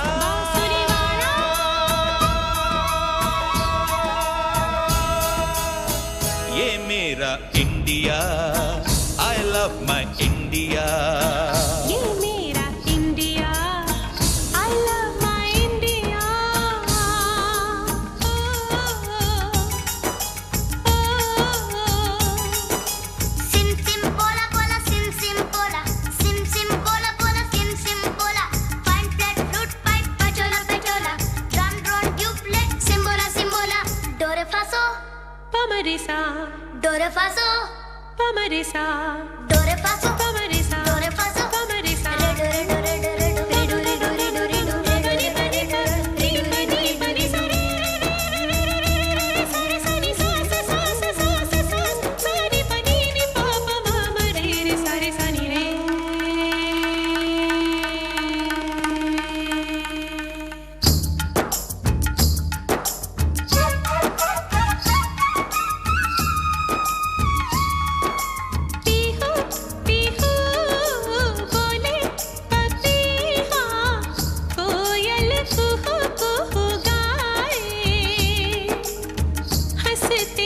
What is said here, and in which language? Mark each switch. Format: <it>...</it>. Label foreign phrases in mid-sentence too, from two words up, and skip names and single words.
<hi>बांसुरी वाला ये मेरा इंडिया</hi> <en>I love my India</en> <hi>ये मेरा इंडिया</hi> <en>I love my India Sim sim pola pola sim sim pola sim sim pola pola sim sim pola fine flat flute pipe pachola pachola drum drone tublet simbola simbola do re fa so pamarisa do re fa so pamarisa do re fa so pamarisa do re fa so pamarisa re do re do re do re do re do re do re do re do re do re pani sa re re re pani sa re re sa ni sa sa sa sa sa sa sa sa ni pani ni pa pa ma ma re re sa re sa ni re</en> <hi>पीहू पीहू बोले पपीहा कोयल कुहू कुहू गाए हंसते</hi>